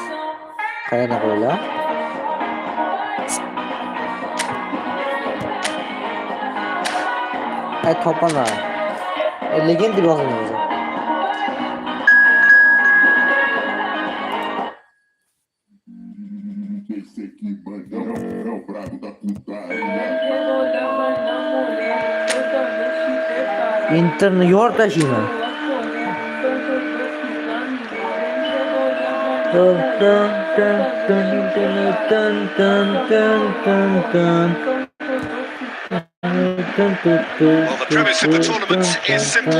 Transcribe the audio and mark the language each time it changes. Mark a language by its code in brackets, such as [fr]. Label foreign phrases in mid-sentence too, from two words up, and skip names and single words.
[uz] Qayerga qo'ylar? Ay, topaman. Legend deb yozamiz. [pt] Esse aqui, bandão, é o brabo da putaria. [uz] Interni yortashingmi? [en] Well, the premise of the tournament is simple.